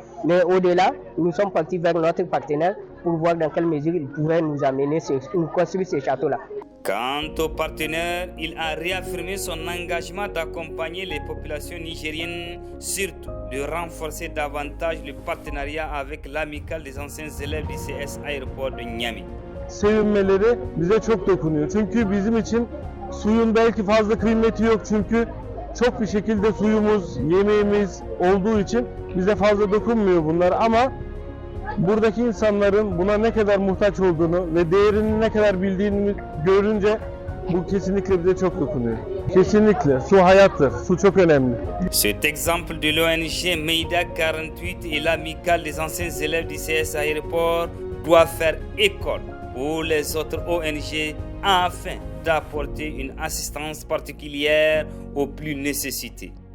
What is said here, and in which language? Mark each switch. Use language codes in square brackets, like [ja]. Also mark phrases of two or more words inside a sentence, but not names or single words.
[fr] Mais au-delà, nous sommes partis vers notre partenaire pour voir dans quelle mesure il pouvait nous amener, nous construire ces châteaux-là. Quant au partenaire, il a réaffirmé son engagement d'accompagner les populations nigériennes, surtout de renforcer davantage le partenariat avec l'amicale des anciens élèves du CS Aéroport de Niamey. [tr] Sevinmeleri bize çok dokunuyor. Çünkü bizim için suyun belki fazla kıymeti yok. Çünkü çok bir şekilde suyumuz, yemeğimiz olduğu için bize fazla dokunmuyor bunlar ama buradaki insanların buna ne kadar muhtaç olduğunu ve değerini ne kadar bildiğini görünce bu kesinlikle bize çok dokunuyor. Kesinlikle. Su hayattır. Su çok önemli. [fr] Cet exemple de l'ONG Meida 48 et l'amicale des anciens élèves du CS Aéroport doit faire école pour les autres ONG afin d'apporter une assistance particulière aux plus nécessités.